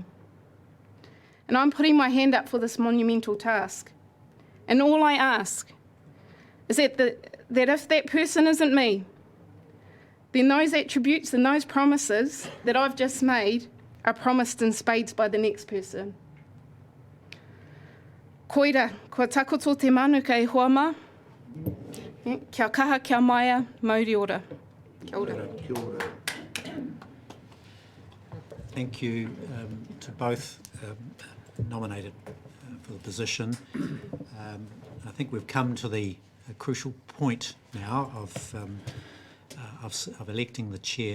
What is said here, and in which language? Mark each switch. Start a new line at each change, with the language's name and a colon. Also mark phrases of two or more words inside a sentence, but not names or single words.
English: And I'm putting my hand up for this monumental task. And all I ask is that if that person isn't me, then those attributes and those promises that I've just made are promised in spades by the next person.
Māori: Koira, kua takoto te manu kei hoama, kia kaha kia maia, mauri ora. Kia ora.
English: Thank you to both nominated for the position. I think we've come to the crucial point now of electing the chair.